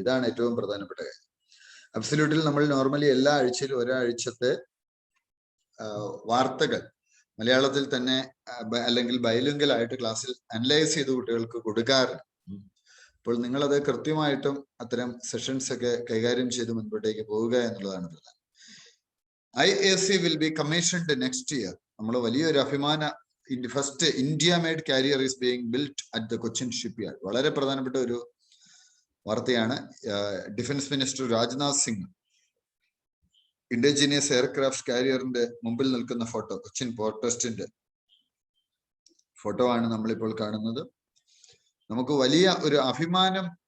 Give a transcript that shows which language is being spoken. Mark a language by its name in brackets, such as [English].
[Malayalam] ഇതാണ് ഏറ്റവും പ്രധാനപ്പെട്ട കാര്യം. അബ്സല്യൂട്ടിൽ നമ്മൾ നോർമലി എല്ലാ ആഴ്ചയിലും ഒരാഴ്ചത്തെ വാർത്തകൾ മലയാളത്തിൽ തന്നെ അല്ലെങ്കിൽ ബൈലിംഗൽ ആയിട്ട് ക്ലാസ്സിൽ അനലൈസ് ചെയ്ത് കുട്ടികൾക്ക് കൊടുക്കാറുണ്ട്. അപ്പോൾ നിങ്ങളത് കൃത്യമായിട്ടും അത്തരം സെഷൻസ് ഒക്കെ കൈകാര്യം ചെയ്ത് മുൻപോട്ടേക്ക് പോവുക എന്നുള്ളതാണ് പ്രധാനം. [English] IAC will be commissioned next year. [Malayalam] നമ്മൾ വലിയൊരു അഭിമാന [English] First India made carrier is being built at the Cochin shipyard. [Malayalam] വളരെ പ്രധാനപ്പെട്ട ഒരു വാർത്തയാണ്. Defence minister Rajnath Singh indigenous aircraft കാരിയറിന്റെ മുമ്പിൽ നിൽക്കുന്ന ഫോട്ടോ, കൊച്ചിൻ പോർട്ട് ട്രസ്റ്റിന്റെ ഫോട്ടോ ആണ് നമ്മളിപ്പോൾ കാണുന്നത്. നമുക്ക് വലിയ ഒരു അഭിമാനം